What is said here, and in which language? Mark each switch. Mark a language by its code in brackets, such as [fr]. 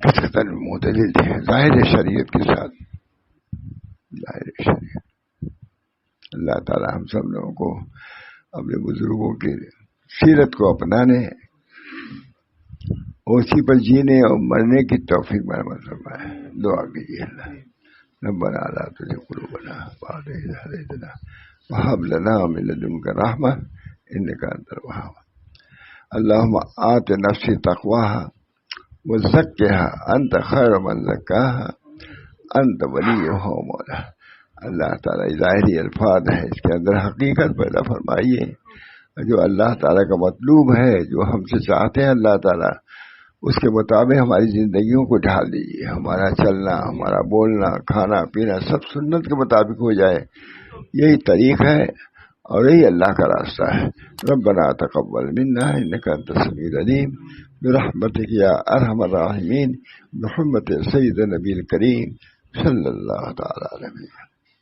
[ur] کس قدر معتدل تھے ظاہر شریعت کے ساتھ. ظاہر شریعت. اللہ تعالی ہم سب لوگوں کو اپنے بزرگوں کی سیرت کو اپنانے اسی پر جینے اور مرنے کی توفیق مرحمت فرمائے. دعا کیجیے. [ar] اللہ ربنا لا تزغ قلوبنا بعد إذ هديتنا وهب لنا من لدنك رحمة إنك أنت الوهاب. اللهم آت نفسي تقواها وزكها أنت خير من زكاها أنت وليها ومولاها. [ur] اللہ تعالیٰ ظاہری الفاظ ہیں اس کے اندر حقیقت پیدا فرمائیے. جو اللہ تعالیٰ کا مطلوب ہے جو ہم سے چاہتے ہیں اللہ تعالیٰ اس کے مطابق ہماری زندگیوں کو ڈھال دیجیے. ہمارا چلنا ہمارا بولنا کھانا پینا سب سنت کے مطابق ہو جائے. یہی طریق ہے اور یہی اللہ کا راستہ ہے. [ar] ربنا تقبل منا انك انت السميع العليم برحمتك يا ارحم الراحمين بحرمة سيد النبي الكريم صلى الله تعالى عليه وسلم.